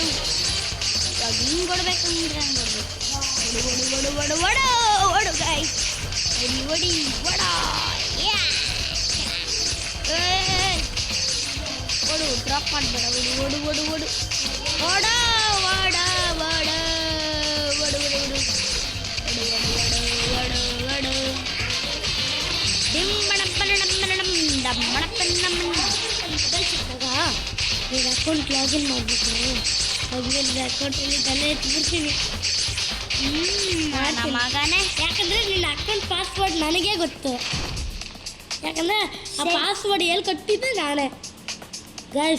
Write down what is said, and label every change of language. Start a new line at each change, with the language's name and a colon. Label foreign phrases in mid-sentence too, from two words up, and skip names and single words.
Kannada: ಇವಾಗ ಹಿಂಗೆ ಕೊಡ್ಬೇಕಂದ್ರೆ ಹಂಗೆ ಕೊಡ್ಬೇಕು. ಓಡು ಓಡು ಓಡು ಓಡು ಓಡು ಗಾಯ್ಸ್. ಓಡಿ ಓಡಿ ಓಡ. ಓಡು, ಡ್ರಾಪ್ ಮಾಡಬೇಡ. ಓಡು ಓಡು ಓಡು ಓಡು ಓಡ ಓಡ ಓಡ ಓಡು ಓಡು ಓಡು ಓಡು ಓಡು ಓಡು ಓಡು. ಡಿಮ್ಮಣಪ್ಪನಮ್ಮನಮ್ ಡಮ್ಮಣಪ್ಪನಮ್ಮ. ನೀನು
English: account login
Kannada: ಮಾಡಬೇಕು. ಮೊದಲನೇ ಅಕೌಂಟಲ್ಲಿ ದನ ಎತ್ಬಿಡ್ತೀನಿ ಮಗನೇ. ಯಾಕಂದರೆ ನಿನ್ನ
English: account password
Kannada: ನನಗೇ ಗೊತ್ತು. ಯಾಕಂದರೆ ಆ ಪಾಸ್ವರ್ಡ್ ಎಲ್ಲಿ ಕೊಟ್ಟಿದ್ದೆ ನಾನೇ ಗೈಸ್.